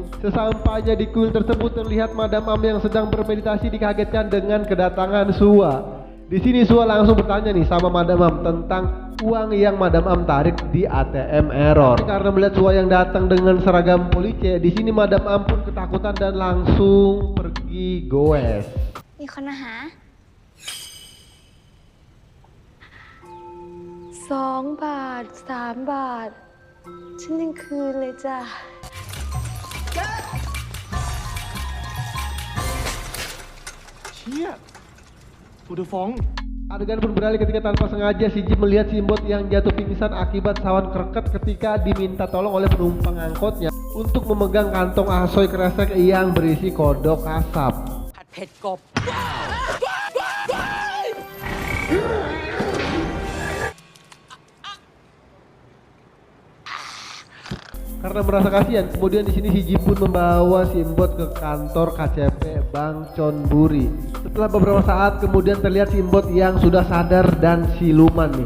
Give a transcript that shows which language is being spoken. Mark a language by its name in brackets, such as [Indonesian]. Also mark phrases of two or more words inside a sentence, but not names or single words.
[Indonesian] Sesampainya di kuil tersebut, terlihat Madam Am yang sedang bermeditasi dikagetkan dengan kedatangan Sua. Di sini Sua langsung bertanya nih sama Madam Am tentang uang yang Madam Am tarik di ATM error. Tapi karena melihat Sua yang datang dengan seragam polisi, di sini Madam Am pun ketakutan dan langsung pergi goes. [Thai] มีคนมาหา 2 บาท 3 บาท ฉันยังคืนเลยจ้ะ เชี่ยกูจะฟ้อง [Indonesian] Adegan pun beralih ketika tanpa sengaja si Jeep melihat Simbot yang jatuh pingsan akibat sawan kreket ketika diminta tolong oleh penumpang angkotnya untuk memegang kantong asoy kresek yang berisi kodok asap. [Thai] ผัดเผ็ดกบ [Indonesian] Karena merasa kasihan, kemudian di sini si Jeep pun membawa Simbot ke kantor KCP Bank Chonburi. Setelah beberapa saat kemudian terlihat Simbot yang sudah sadar dan siluman nih.